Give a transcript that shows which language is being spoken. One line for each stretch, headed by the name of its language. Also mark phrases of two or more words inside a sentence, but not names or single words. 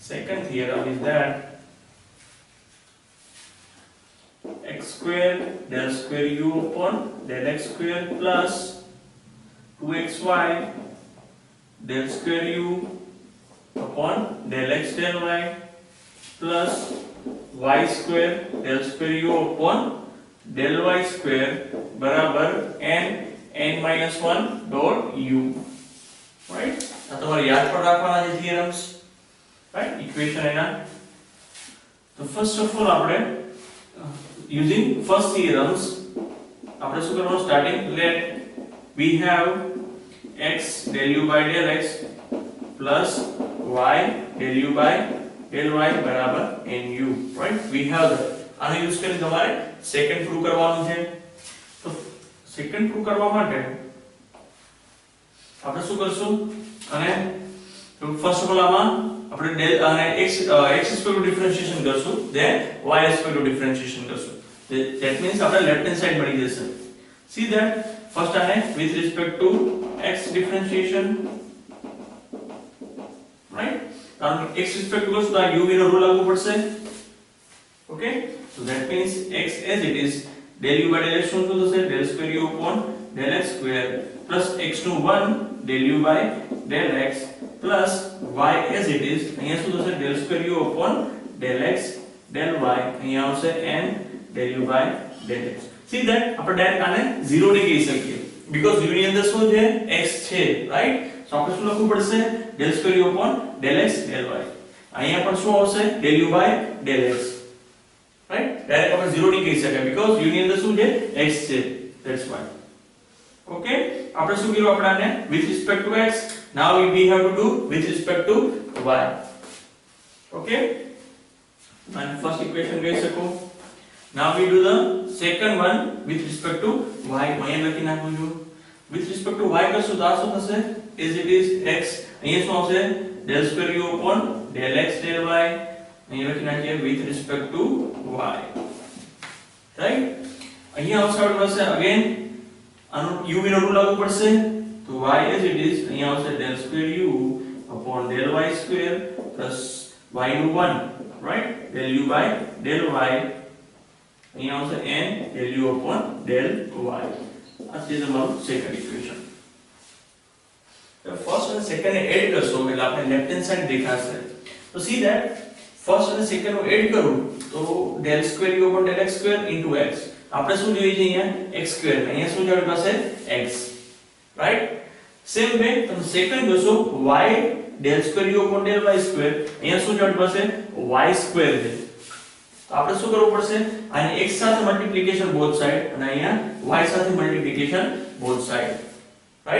English: second theorem is that x square del square u upon del x square plus 2xy del square u upon del x del y plus y square del square u upon del y square
Gujarati: બરાબર n
English: minus 1 dot u, right?
Gujarati: આ તમારે યાદ પણ રાખવાના છે
English: theorems, right?
Gujarati: equation એના.
English: તો first of all આપણે using first theorems
Gujarati: આપણે શું કરવાનું
English: starting, let we have x del u by del x plus y del u by del y બરાબર nu, right? we have that.
Gujarati: આનો યુઝ કરીને તમારે સેકન્ડ પ્રૂવ કરવાનું છે. તો સેકન્ડ પ્રૂવ કરવા માટે આપણે શું કરશું, અને
English: first of all
Gujarati: આમાં આપણે del અને
English: x square differentiation
Gujarati: કરશું, then
English: y square differentiation
Gujarati: કરશું.
English: that means આપણે left hand side
Gujarati: મળી જશે.
English: see that first આને with respect to x differentiation, right?
Gujarati: કારણ કે
English: x respect to
Gujarati: તો આ u નો રૂલ લાગુ પડશે.
English: okay, so that means x as it is del u by del x
Gujarati: શું થશે,
English: del square u upon del x square plus x નું 1 del u by del x plus y as it is
Gujarati: અહીંયા શું થશે,
English: del square u upon del x del y
Gujarati: અહીંયા આવશે
English: n del u by del x. see that
Gujarati: આપણે ડાયરેક્ટ આને 0 ની કહી શકીએ because u ની અંદર શું છે, x છે,
English: right?
Gujarati: so આપણે શું લખવું પડશે,
English: del square u upon del x del y.
Gujarati: અહીંયા પણ શું આવશે,
English: del u by del x, right?
Gujarati: ડાયરેક્ટ આપણે 0 ની કહી શકાય because u ની અંદર શું છે, x છે,
English: that's why. okay,
Gujarati: આપણે શું કર્યું, આપણે આને
English: with respect to x, now we have to do with respect to y. okay, and first equation કહી શકો. now we do the second one with respect to y.
Gujarati: અહીંયા લખી નાખું છું
English: with respect to y
Gujarati: કરશું તો આ શું થશે, as it is x અહીંયા શું આવશે,
English: del square u upon del x del y
Gujarati: અહીંયા લખી નાખીએ
English: with respect to y, right?
Gujarati: અહીંયા આવશે આપણી પાસે again આનો u નો રૂલ લાગુ પડશે તો y as it is અહીંયા આવશે
English: del square u upon del y square plus
Gujarati: y નું 1, right?
English: del u by del y
Gujarati: અહીંયા આવશે
English: n del u upon del y.
Gujarati: આ છે તમારું
English: second equation.
Gujarati: તો ફર્સ્ટ અને સેકન્ડ ને એડ કરશો એટલે આપણે
English: left hand side
Gujarati: દેખાશે. તો
English: see that first
Gujarati: અને સેકન્ડ નું એડ કરું તો
English: del square u upon del x square into x.
Gujarati: આપણે શું જોઈએ છે અહીંયા, x square, અહીંયા શું છે આપણી પાસે x, right? સેમ વે તમે સેકન્ડ જોશો
English: y del square u upon del y square
Gujarati: અહીંયા શું છે આપણી પાસે y square છે. તો આપણે શું કરવું પડશે, આને x સાથે
English: multiplication both side
Gujarati: અને અહીંયા y સાથે
English: multiplication both side, right?